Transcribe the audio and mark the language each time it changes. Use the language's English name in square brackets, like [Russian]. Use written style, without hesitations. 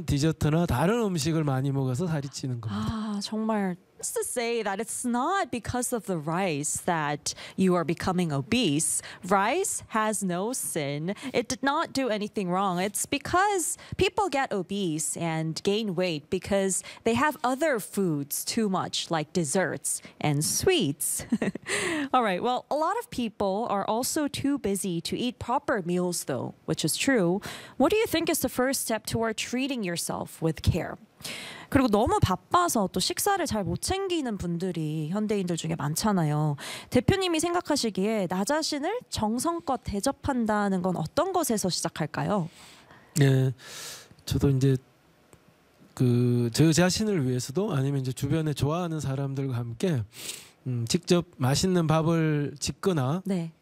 [Korean] 디저트나 다른 음식을 많이 먹어서 살이 찌는 겁니다. 아, 정말. [English] Just to say that it's not because of the rice that you are becoming obese. Rice has no sin. It did not do anything wrong. It's because people get obese and gain weight because they have other foods too much, like desserts and sweets. All right, well, a lot of people are also too busy to eat proper meals, though, which is true. What do you think is the first step toward treating yourself with care? [Korean] 그리고 너무 바빠서 또 식사를 잘 못 챙기는 분들이 현대인들 중에 많잖아요. 대표님이 생각하시기에 나 자신을 정성껏 대접한다는 건 어떤 것에서 시작할까요? 네, 저도 이제 그 제 자신을 위해서도 아니면 이제 주변에 좋아하는 사람들과 함께 직접 맛있는 밥을 짓거나 네.